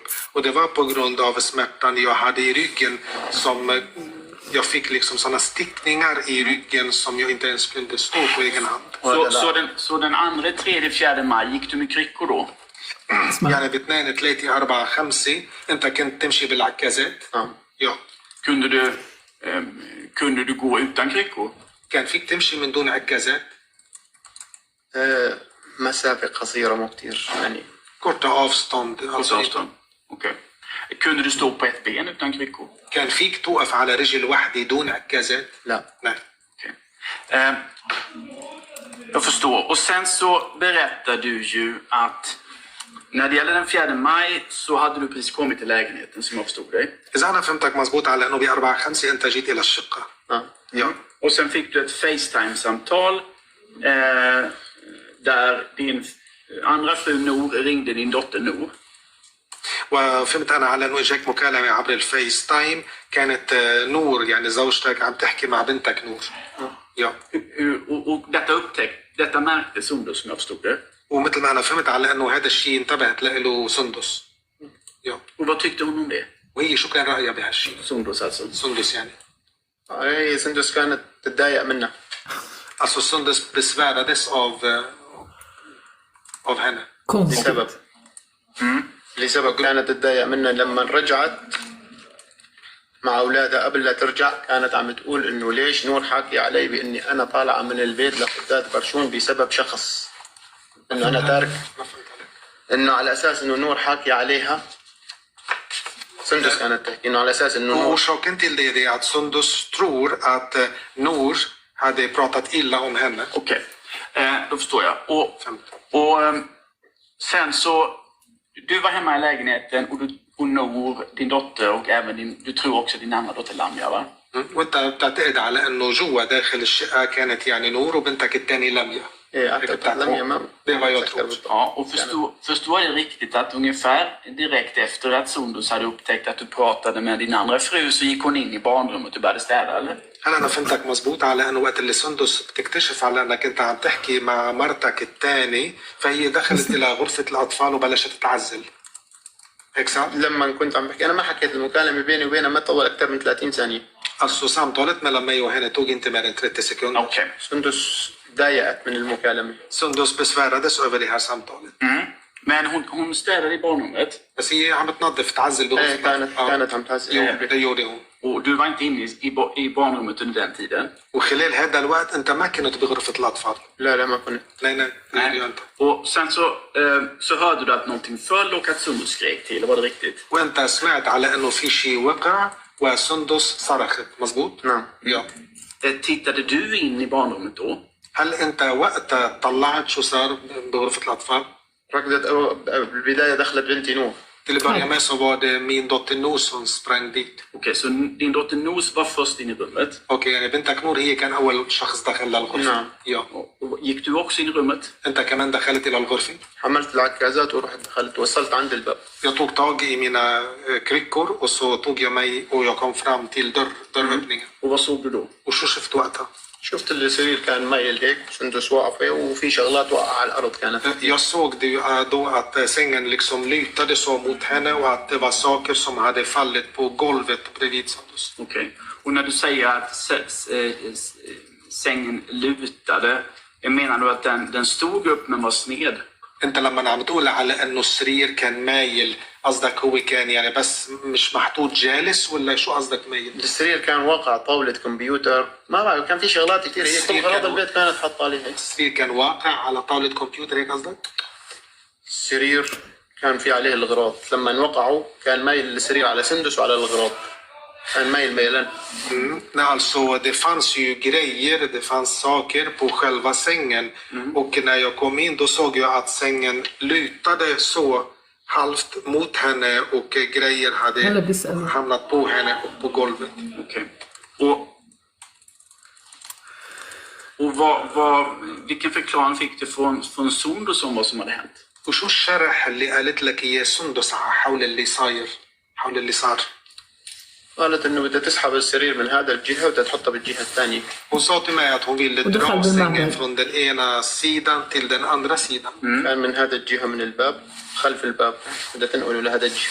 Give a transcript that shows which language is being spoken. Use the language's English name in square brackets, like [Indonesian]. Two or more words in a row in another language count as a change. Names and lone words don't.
[Swedish] Och det var på grund av smärtan jag hade i ryggen som jag fick liksom sådana stickningar i ryggen som jag inte ens kunde stå på egen hand. Så den 2, 3, 4 maj gick du med kryckor då? [Arabic] يعني ب2 3 4 5 انت كنت تمشي بالعكازات؟ [Swedish] ja. Kunde du gå utan kryckor? [Arabic] كان فيك تمشي من دون عكازات؟ مسافة قصيرة مو كتير يعني. [Swedish] Korta avstånd. Okej. Kunde du stå på ett ben utan kryckor? [Arabic] كان فيك توقف على رجل واحدة دون عكازات؟ لا. [Swedish] Nej. Okay. Jag förstår. Och sen så berättar du ju att när det gäller den 4 maj så hade du precis kommit till lägenheten som jag förstod dig. [Arabic] إذا أنا فهمتك مزبوط على إنه ب4 5 أنت جيت إلى الشقة. [Swedish] Ja. Och sen fick du ett FaceTime-samtal där din andra fru Nour ringde din dotter Nour. [Arabic] وفهمت أنا على إنه إجاك مكالمة عبر الفيس تايم كانت نور يعني زوجتك عم تحكي مع بنتك نور. [Swedish] Ja. Och detta märkte Sundus som jag förstod det. [Arabic] ومثل ما أنا فهمت على إنه هذا الشيء انتبهت له سندس. [Swedish] Ja. Och vad tyckte hon om det? [Arabic] وهي شو كان رأيها بهالشيء؟ [Swedish] Sundus alltså. [Arabic] سندس يعني. هي سندس كانت تتضايق منها. [Swedish] Alltså Sundus besvärades av henne. [Arabic] لسبب كانت تتضايق منها لما رجعت مع أولادها قبل لا ترجع كانت عم تقول إنه ليش نور حاكي علي بإني أنا طالعة من البيت لقداد برشون بسبب شخص، إنه أنا تارك، إنه على أساس إنه نور حاكي عليها. سندس كانت تحكي إنه على أساس إنه نور. [Swedish] Orsaken till det är att Sundus tror att Nour hade pratat illa om henne. Okej, då förstår jag. Och sen så du var hemma i lägenheten och Nour, din dotter och även du tror också din andra dotter Lamia va? [Arabic] وانت بتعتقد على انه جوا داخل الشقه كانت يعني نور وبنتك الثاني لميا. ايه اعتقد لميا ما. [Swedish] Det var jag tror. Ja, och förstår jag riktigt att ungefär direkt efter att Sundus hade upptäckt att du pratade med din andra fru så gick hon in i barnrummet och började städa eller? [Arabic] هل انا فهمتك مزبوط على انه وقت اللي سندس بتكتشف على انك انت عم تحكي مع مرتك الثاني فهي دخلت الى غرفه الاطفال وبلشت تعزل هيك صار؟ لما كنت عم بحكي انا ما حكيت المكالمه بيني وبينها ما طول اكثر من 30 ثانيه. [Swedish] Alltså samtalet mellan mig och henne tog inte mer än 30 sekunder. Okej. [Arabic] سندس ضايقت من المكالمه. [Swedish] Sundus besvärades över det här samtalet. Men hon städade i barnrummet. [Arabic] بس هي عم تنظف تعزل بغرفتها. كانت عم تعزل. [Swedish] det gjorde hon. Och du var inte inne i barnrummet under den tiden? [Arabic] وخلال هذا الوقت انت ما كنت بغرفه الاطفال. لا ما كنت. [Swedish] Nej. Och sen så hörde du att någonting föll och att Sundus skrek till, var det riktigt? [Arabic] وانت سمعت على انه في شيء وقع وسندس صرخت مزبوط؟ نعم. [Swedish] Ja. Tittade du in i barnrummet då? [Arabic] هل انت وقتها طلعت شو صار بغرفه الاطفال؟ ركضت بالبدايه دخلت بنتي نور. [Swedish] Till att börja med så var det min dotter Nour som sprang dit. Okej, så din dotter Nour var först in i rummet? Okej, [Arabic] يعني بنتك نور هي كان أول شخص دخل للغرفة. نعم. [Swedish] Ja. Gick du också in i rummet? [Arabic] أنت كمان دخلت إلى الغرفة؟ حملت العكازات ورحت دخلت وصلت عند الباب. [Swedish] Jag tog tag i mina kryckor och så tog jag mig och jag kom fram till dörröppningen. Och vad såg du då? Och så [Arabic] شفت وقتها. شفت السرير كان مايل هيك سندس واقفه وفي شغلات وقع على الارض كانت. [Swedish] Jag såg det då att sängen liksom lutade så mot henne och att det var saker som hade fallit på golvet bredvid Sundus. Okej. Och när du säger att sängen lutade, Menar du att den stod upp men var sned? [Arabic] انت لما عم تقول على انه السرير كان مايل قصدك هو كان يعني بس مش محطوط جالس ولا شو قصدك مايل؟ السرير كان واقع طاولة كمبيوتر، ما بعرف، كان في شغلات كثير هي كل أغراض البيت كانت تحط عليها. السرير كان واقع على طاولة كمبيوتر هيك قصدك؟ السرير كان في عليه الأغراض، لما وقعوا كان مايل السرير على سندس وعلى الأغراض. كان mejl mejlen. [Swedish] Nej, alltså det fanns ju grejer, det fanns saker på själva sängen. Och när jag kom in då såg jag att sängen lutade så halvt mot henne och grejer hade hamnat på henne och på golvet. Okej. Och vilken förklaring fick du från Sundus om vad som hade hänt? [Arabic] وشو الشرح اللي قالت لك اياه سندس حول اللي صاير حول اللي صار؟ قالت انه بدها تسحب السرير من هذا الجهه وتحطها بالجهه الثانيه. [Swedish] Hon sa till mig att hon ville dra sängen från den ena sidan till den andra sidan. [Arabic] كان من هذا الجهه من الباب خلف الباب بدها تنقله لهذا الجهه.